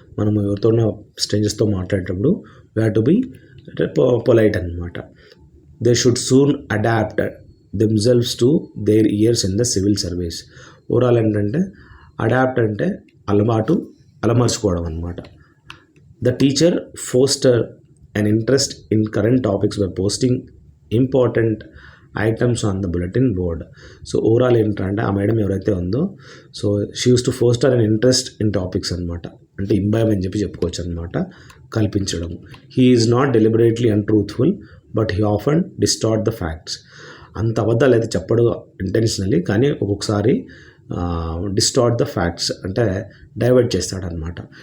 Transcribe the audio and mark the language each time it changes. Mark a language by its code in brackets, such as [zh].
[te] మనం ఎవరితో స్ట్రేంజర్స్తో మాట్లాడేటప్పుడు [en] we have to be polite [te] అనమాట. [en] They should soon adapt themselves to their years in the civil service. [te] Overall ఏంటంటే adapt అంటే అలమర్చుకోవడం అనమాట. [en] The teacher foster an interest in current topics by posting important items on the bulletin board. [te] So overall ఏంటంటే ఆ madam ఎవరైతే ఉందో [en] So she uses to foster and interest in topics అనమాట. [te] అంటే imbibe అని చెప్పుకోవచ్చు అనమాట, కల్పించడం. [en] He is not deliberately untruthful but he often distort the facts. [te] అంత అబద్ధాలు అయితే చెప్పడు ఇంటెన్షనలీ, కానీ ఒక్కొక్కసారి [en] distort the facts [te] అంటే డైవర్ట్ చేస్తాడనమాట.